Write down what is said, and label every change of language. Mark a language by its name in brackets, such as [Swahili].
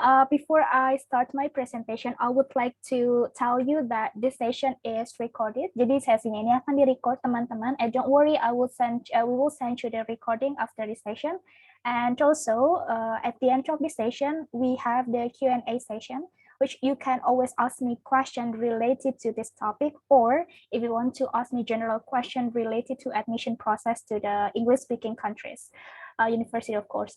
[English] Before I start my presentation, I would like to tell you that this session is recorded. [Indonesian] Jadi sesinya ini akan direcord, teman-teman. [English] And don't worry, we will send you the recording after this session. And also, at the end of this session, we have the Q&A session, which you can always ask me questions related to this topic, or if you want to ask me general question related to admission process to the English-speaking countries, university of course.